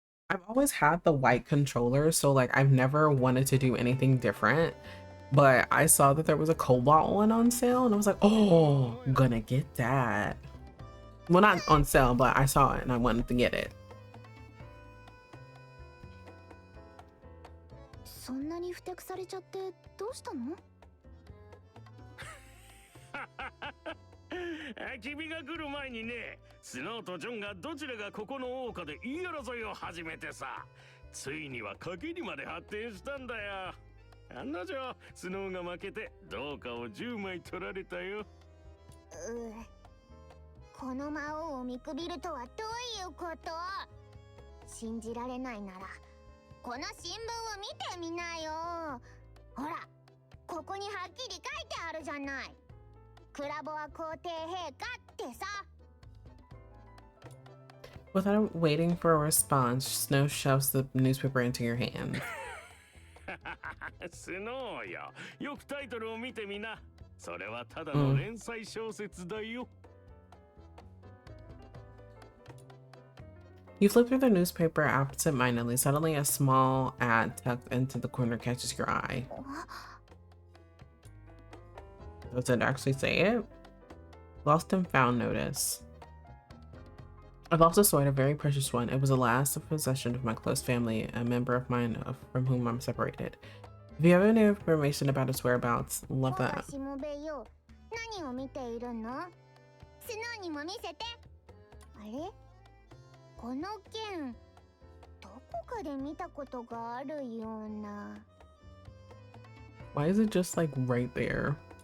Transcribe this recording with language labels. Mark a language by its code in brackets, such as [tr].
[en] I've always had the white controller, so, like, I've never wanted to do anything different. But I saw that there was a Cobalt one on sale, and I was like, oh, I'm gonna get that. Well, not on sale, but I saw it and I wanted to get it. [ja] そんなにふてくされちゃってどうしたの？君が来る前にね、スノーとジョンがどちらがここの王家で言い争いを始めてさ、ついには賭けにまで発展したんだよ。案の定、スノーが負けて銅貨を10枚取られたよ。この魔王を見くびるとはどういうこと？信じられないならこの新聞を見てみなよ。ほら、ここにはっきり書いてあるじゃない。クラボア皇帝陛下ってさ。 [en] Without waiting for a response, Snow shoves the newspaper into your hand. [ja] スノーよ、よくタイトルを見てみな。それはただの連載小説だよ。 [en] You flip through the newspaper absent-mindedly. Suddenly, a small ad tucked into the corner catches your eye. Does it actually say it? Lost and found notice. I've lost a sword, a very precious one. It was the last possession of my close family, a member of mine from whom I'm separated. If you have any information about its whereabouts, love that. [ja] 何を見ているの？スノーにも見せて。あれ？この剣、どこかで見たことがあるような。 [en] Why is it just like right there?